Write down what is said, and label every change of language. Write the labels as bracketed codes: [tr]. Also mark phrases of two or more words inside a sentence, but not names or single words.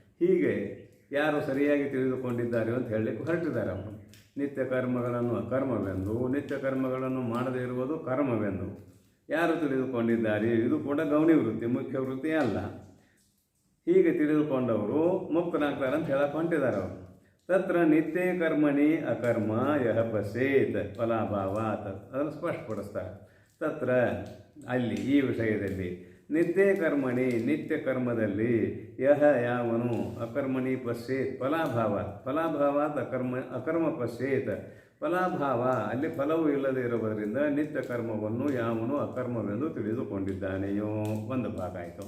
[kn] ಹೀಗೆ ಯಾರು ಸರಿಯಾಗಿ ತಿಳಿದುಕೊಂಡಿದ್ದಾರೆ ಅಂತ ಹೇಳಲಿಕ್ಕೆ ಹೊರಟಿದ್ದಾರೆ ಅವರು. ನಿತ್ಯ ಕರ್ಮಗಳನ್ನು ಅಕರ್ಮವೆಂದು, ನಿತ್ಯ ಕರ್ಮಗಳನ್ನು ಮಾಡದೇ ಇರುವುದು ಕರ್ಮವೆಂದು ಯಾರು ತಿಳಿದುಕೊಂಡಿದ್ದಾರೆ. ಇದು ಕೂಡ ಗೌಣಿ ವೃತ್ತಿ, ಮುಖ್ಯ ವೃತ್ತಿ ಅಲ್ಲ. ಹೀಗೆ ತಿಳಿದುಕೊಂಡವರು ಮುಕ್ತನಾಗ್ತಾರೆ ಅಂತ ಹೇಳಕ್ಕೆ ಹೊಂಟಿದ್ದಾರೆ ಅವರು. [sa] ತತ್ರ ನಿತ್ಯ ಕರ್ಮಣಿ ಅಕರ್ಮ ಯಹ ಪಶ್ಯೇತ್ ಫಲಾಭಾವಾತ್, [kn] ಅದನ್ನು ಸ್ಪಷ್ಟಪಡಿಸ್ತಾರೆ. ತತ್ರ ಅಲ್ಲಿ, ಈ ವಿಷಯದಲ್ಲಿ, [sa] ನಿತ್ಯ ಕರ್ಮಣಿ [kn] ನಿತ್ಯ ಕರ್ಮದಲ್ಲಿ, ಯಹ ಯಾವನು, [sa] ಅಕರ್ಮಣಿ ಪಶ್ಯೇತ್ ಫಲಾಭಾವಾತ್ ಅಕರ್ಮ ಪಶ್ಯೇತ್ ಫಲಾಭಾವ, [kn] ಅಲ್ಲಿ ಫಲವು ಇಲ್ಲದೆ ಇರುವುದರಿಂದ ನಿತ್ಯ ಕರ್ಮವನ್ನು ಯಾವನು ಅಕರ್ಮವೆಂದು ತಿಳಿದುಕೊಂಡಿದ್ದಾನೆಯೋ ಒಂದು ಭಾಗ ಆಯಿತು.